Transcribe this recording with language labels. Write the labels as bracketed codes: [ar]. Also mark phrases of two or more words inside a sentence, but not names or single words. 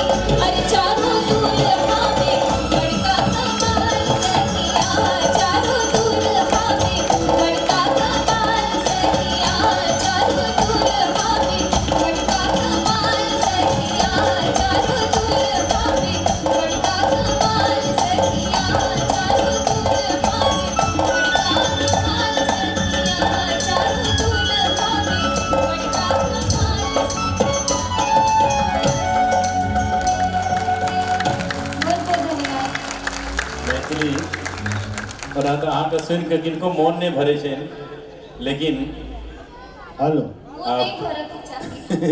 [mai] अरे चारों दुल्हा में बड़का कमाल सखिया, चारों दुल्हा में बड़का कमाल सखिया, चारों दुल्हा में बड़का कमाल सखिया, चारों दुल्हा में बड़का कमाल सखिया, चारों दुल्हा में बड़का कमाल सखिया, चारों दुल्हा में बड़का कमाल। बहुत बहुत धन्यवाद। मैथिली ओना तऽ अहाँके सुनि कऽ किनको मोन नहि भरै छै, लेकिन हेलो वो नहीं भरऽ के चाही।